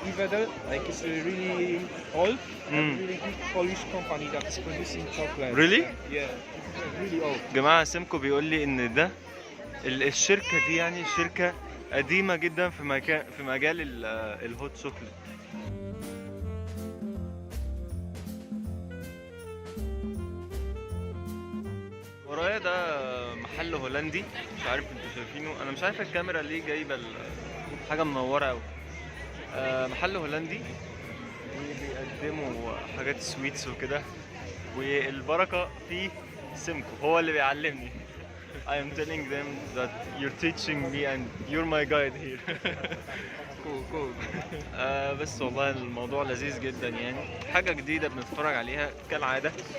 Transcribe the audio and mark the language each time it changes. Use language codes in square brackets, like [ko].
[en] Ivedel, like it's a really old, Mm. really big Polish company that's producing chocolate. Really? Yeah, it's really old. [ar] جماعة سيمكو بيقول لي ان ده الشركة دي يعني شركة قديمة جدا في مجال الهوت شوكليت. ورايا ده محل هولندي، مش عارف انتوا شايفينه. انا مش عارف الكاميرا ليه جايبه حاجه منوره قوي. محل هولندي وبيقدموا حاجات سويتس وكده، والبركه في سيمكو هو اللي بيعلمني. [en] I am telling them that you're teaching me and you're my guide here. Cool. [ar] بس والله الموضوع لذيذ جدا يعني، حاجة جديدة بنتفرج عليها كالعادة.